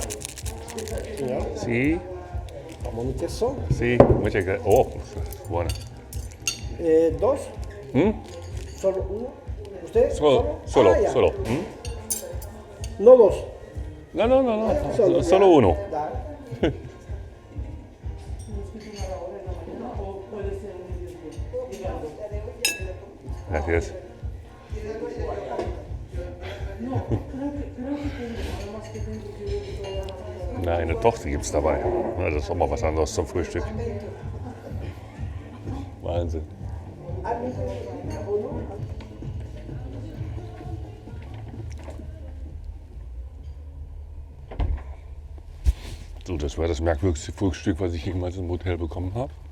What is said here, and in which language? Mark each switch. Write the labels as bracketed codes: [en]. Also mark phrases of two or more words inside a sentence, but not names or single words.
[de] Ja, [es] Sí, vamos a queso. sí, muchas gracias. Oh, bueno. Dos. ¿Mm? Solo uno. ¿Usted? Solo, Ah, ya. solo. ¿Mm? No dos. No, solo uno. Dale. Gracias. [de] Na, eine Tochter gibt es dabei. Ja, das ist auch mal was anderes zum Frühstück. Wahnsinn. So, das war das merkwürdigste Frühstück, was ich jemals im Hotel bekommen habe.